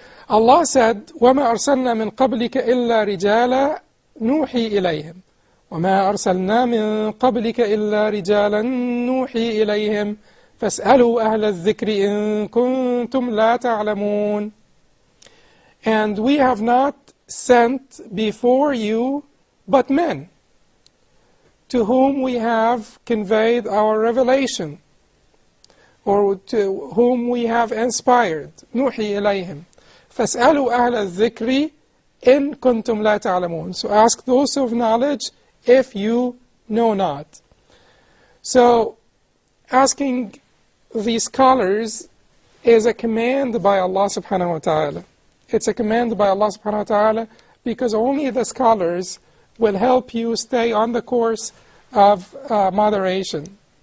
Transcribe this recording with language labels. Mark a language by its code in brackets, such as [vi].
[en] Allah said, [ar] وَمَا أَرْسَلْنَا مِنْ قَبْلِكَ إِلَّا رِجَالًا نُوحِي إِلَيْهِمْ وما أرسلنا من قبلك إلا رجالا نوحي إليهم فاسألوا أهل الذكر إن كنتم لا تعلمون. [en] And we have not sent before you but men, to whom we have conveyed our revelation, or to whom we have inspired. [ar] نوحي إليهم فاسألوا أهل الذكر إن كنتم لا تعلمون. [en] So ask those of knowledge if you know not. So asking the scholars is a command by Allah subhanahu wa ta'ala. It's a command by Allah subhanahu wa ta'ala because only the scholars will help you stay on the course of moderation.